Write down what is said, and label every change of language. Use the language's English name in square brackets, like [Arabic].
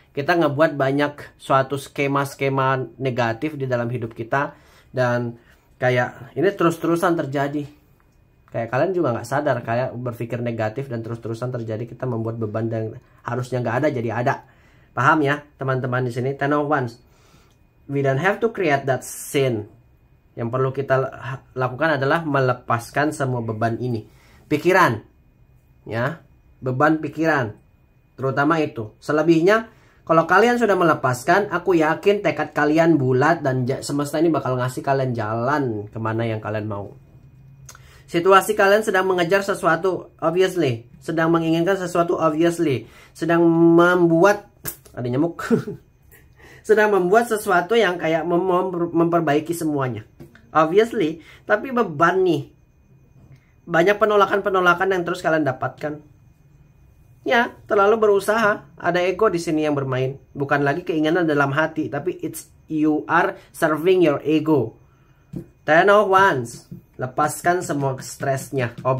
[Indonesian] Kita ngebuat banyak suatu skema-skema negatif di dalam hidup kita. Dan kayak ini terus-terusan terjadi. Kayak kalian juga nggak sadar, kayak berpikir negatif dan terus-terusan terjadi. Kita membuat beban dan harusnya nggak ada jadi ada. Paham ya teman-teman di sini? Ten of Wands. [English] We don't have to create that scene. [Indonesian] Yang perlu kita lakukan adalah melepaskan semua beban ini. Pikiran. Ya. Beban pikiran. Terutama itu. Selebihnya, kalau kalian sudah melepaskan, aku yakin tekad kalian bulat dan semesta ini bakal ngasih kalian jalan kemana yang kalian mau. Situasi kalian sedang mengejar sesuatu, obviously. Sedang menginginkan sesuatu, obviously. Sedang membuat, ada nyamuk. Sedang membuat sesuatu yang kayak memperbaiki semuanya. Obviously, tapi beban nih. Banyak penolakan-penolakan yang terus kalian dapatkan. Ya, terlalu berusaha. Ada ego di sini yang bermain. Bukan lagi keinginan dalam hati, tapi [English] it's you are serving your ego. [Indonesian] Ten of Wands. Lepaskan semua stresnya.